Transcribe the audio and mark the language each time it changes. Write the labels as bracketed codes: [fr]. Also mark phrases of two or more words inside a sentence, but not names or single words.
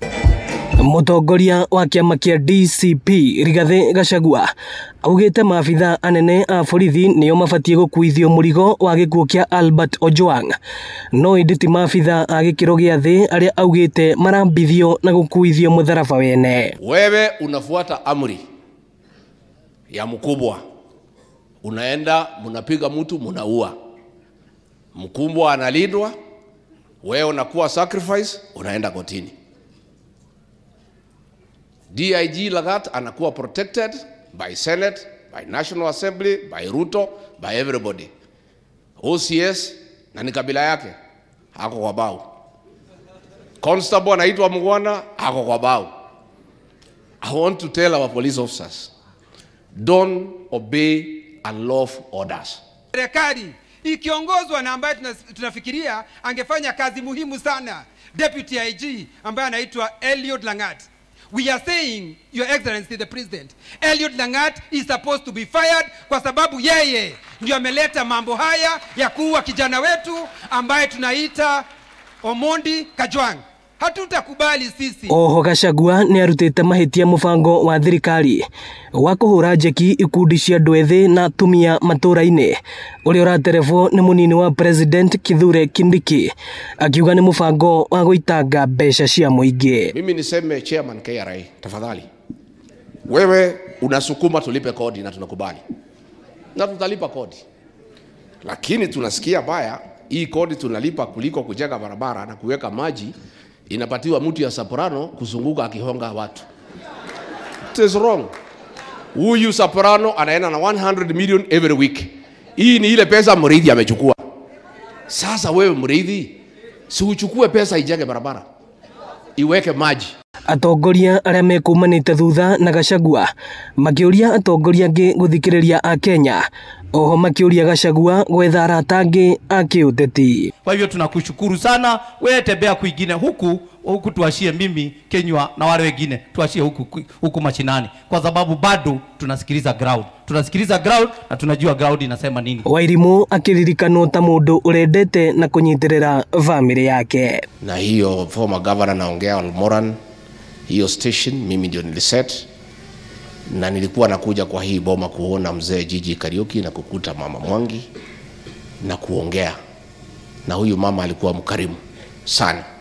[ki] Mũtongoria wa kĩama kĩa DCP Rigathi Gachagua augĩte maabitha anene a borithi nĩo mabatie gũkuithio mũrigo wa gĩkuũ kĩa Albert Ojwang, no ĩndĩ ti maabitha a gĩkĩro gĩa thĩ arĩa augĩte marambithio na gũkuithio mũtharaba wene. [sw] Wewe unafuata amri ya mkubwa, unaenda munapiga mtu munaua, mkubwa analindwa, wewe unakuwa sacrifice, unaenda kotini. [en] DIG Lagat anakuwa protected by Senate, by National Assembly, by Ruto, by everybody. [sw] OCS na ni kabila yake hako kwa bao. Constable anaitwa Mugwana hako kwa bao. [en] I want to tell our police officers, don't obey unlawful orders. [sw] Serikali ikiongozwa na ambaye tunafikiria angefanya kazi muhimu sana, Deputy IG ambaye anaitwa Eliud Langat. [en] We are saying, Your Excellency the President, Eliud Langat is supposed to be fired [sw] kwa sababu yeye ndio ameleta mambo haya ya kuua kijana wetu ambaye tunaita [en] Omondi Kajwang. [sw] Hatutakubali sisi. [ki] Oho Gachagua nĩ arutĩte mahĩtia mũbango wa thirikari wa kũhũra njeki ikundi cia andũ ethĩ na atumia matũra-inĩ ũrĩa ũraterebwo nĩ mũnini wa President Kithure Kindiki, akiuga nĩ mũbango wa gũitanga mbeca cia mũingĩ. [sw] Mimi niseme Chairman KRA, tafadhali wewe unasukuma tulipe kodi na tunakubali na tutalipa kodi, lakini tunasikia baya hii kodi tunalipa kuliko kujenga barabara na kuweka maji inapatiwa mtu ya soprano kuzunguka akihonga watu. [en] It is wrong. [sw] Huyu soprano anaenda na 100 [en] million every week. [sw] Hii ni ile pesa Muriithi amechukua. Sasa wewe Muriithi, si uchukue pesa ijenge barabara, iweke maji. [ki] Atongoria arĩa mekumanĩte thutha na Gachagua makĩũria atongoria angĩ gũthikĩrĩria a Kenya, oho makĩũria Gachagua gwetha arata angĩ a kĩũteti. [sw] Kwa hivyo tunakushukuru sana, wewe tembea kwingine huku tuashie mimi Kenywa na wale wengine tuashie huku mashinani, kwa sababu bado tunasikiliza ground na tunajua ground inasema nini. [ki] Wairimu akiririkanwo ta mũndũ ũrendete na kũnyitĩrĩra family yake. [sw] Na hiyo former governor naongea Almoran, hiyo station mimi ndio niliset, na nilikuwa nakuja kwa hii boma kuona mzee Gigi Kariuki na kukuta mama Mwangi na kuongea na huyu mama, alikuwa mkarimu sana.